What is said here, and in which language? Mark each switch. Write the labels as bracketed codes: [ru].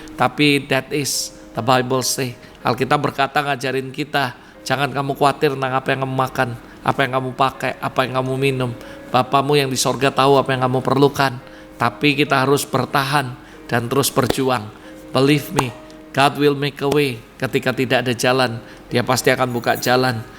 [en] Tapi that is the Bible say. [id] Alkitab berkata, ngajarin kita, jangan kamu khawatir tentang apa yang kamu makan, apa yang kamu pakai, apa yang kamu minum. Bapamu yang di sorga tahu apa yang kamu perlukan. Tapi kita harus bertahan dan terus berjuang. [en] Believe me, God will make a way. [id] Ketika tidak ada jalan, Dia pasti akan buka jalan.